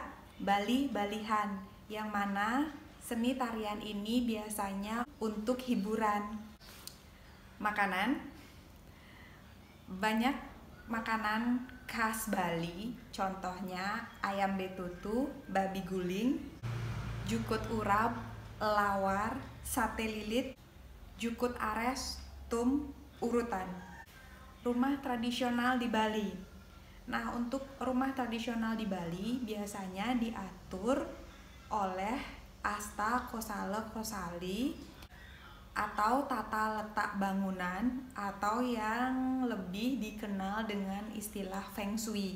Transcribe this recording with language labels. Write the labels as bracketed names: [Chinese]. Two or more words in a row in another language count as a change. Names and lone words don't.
[Indonesian] Bali Balihan, yang mana seni tarian ini biasanya untuk hiburan. Makanan, banyak makanan khas Bali, contohnya ayam betutu, babi guling, jukut urap, lawar, sate lilit, jukut ares, tum, urutan. Rumah tradisional di Bali. Nah, untuk rumah tradisional di Bali biasanya diatur oleh asta kosala kosali atau tata letak bangunan, atau yang lebih dikenal dengan istilah Feng Shui.